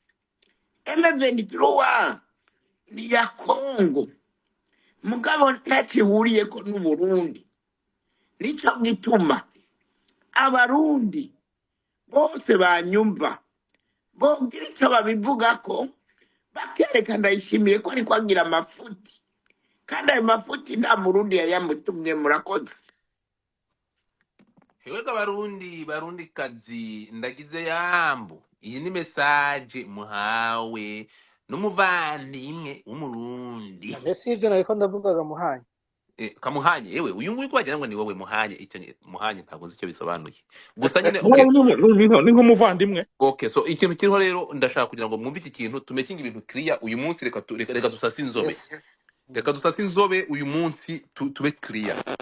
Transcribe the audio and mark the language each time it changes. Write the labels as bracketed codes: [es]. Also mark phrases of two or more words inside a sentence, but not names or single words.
[rn] M23 ni ya Kongo mugabo ntakihuriyeko n'Uburundi nico gituma abarundi bose banyumva bogira icyo babivuga ko bakerekana Ndayishimiye ko ariko agira amafuti kandi ayo mafuti nta murundi yayamutumye murakoze Hewega barundi kazi ndagize yambu iyi ni message muhawe n'umuvandimwe w'umurundi mbese ivyo nariko ndavugaga muhanye kamuhanye yewe uyu nguyu kwagira ngo ni wowe muhanye icyo muhanye ntabwo nzi icyo bisobanuye gusa nyine ni nk'umuvandimwe. [en] Okay, so [rn] ikintu kiriho rero ndashaka kugira ngo mwumve iki kintu tumekinga ibintu clear uyu munsi reka dusase inzobe reka dusase inzobe uyu munsi tube clear